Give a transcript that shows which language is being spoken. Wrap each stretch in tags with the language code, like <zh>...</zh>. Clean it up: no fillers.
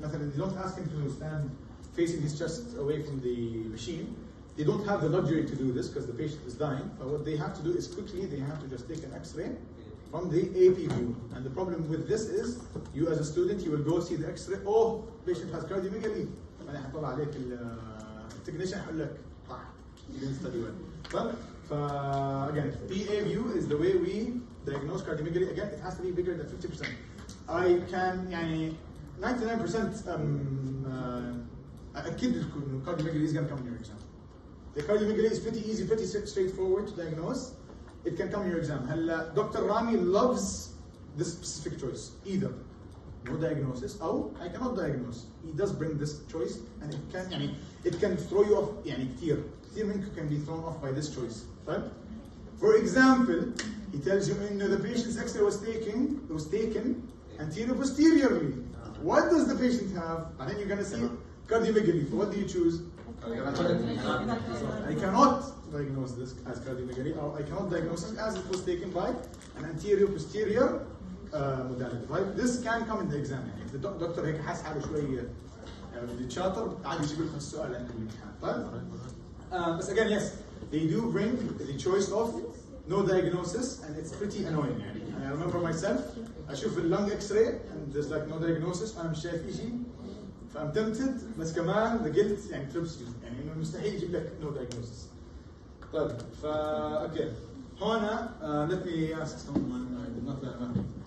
<en>They don't ask him to stand facing his chest away from the machine. They don't have the luxury to do this because the patient is dying. But what they have to do is quickly they have to just take an X-ray from the AP view. And the problem with this is, you as a student, you will go see the X-ray. Oh, patient has cardiomegaly.</en> <ar>أنا حطلع عليك التكنيشن حقول لك</ar> <en>you didn't study well. But again, PA view is the way we diagnose cardiomegaly. Again, it has to be bigger than 50%. I can 99%</en> <ar>أكيد إنه</ar> <en>cardiomegaly is going to come in your exam. The cardiomegaly is pretty easy, pretty straightforward to diagnose. It can come in your exam.</en> <ar>هلا</ar> <en>Dr. Rami loves this specific choice. Either no diagnosis or I cannot diagnose. He does bring this choice, and it can throw you off.</en> <ar>كثير منكم</ar> <en>can be thrown off by this choice. Right? For example, he tells you the patient's X-ray was taken anterior posteriorly. What does the patient have? And then you're going to see cardiomegaly. What do you choose? I cannot diagnose this as cardiomegaly, or I cannot diagnose it as it was taken by an anterior-posterior modality. Right? This can come in the exam. If the doctor</en> <ar>هيك حاس حاله شوي شاطر عادي يجيب لكم السؤال عند الامتحان. طيب؟</ar> <en>But again, yes, they do bring the choice of no diagnosis, and it's pretty annoying. I remember myself,</en> <ar>أشوف</ar> <en>lung X-ray and there's like no diagnosis.</en> <ar>أنا مش شايف شيء. فأم</ar> <en>tempted</en> <ar>بس كمان</ar> <en>the guilt trips you.</en> <ar>إنه مستحيل يجيب لك</ar> <en>no diagnosis.</en> <ar>طيب</ar> <en>okay.</en> <ar>هنا</ar> <en>let me ask someone I did not let them.</en>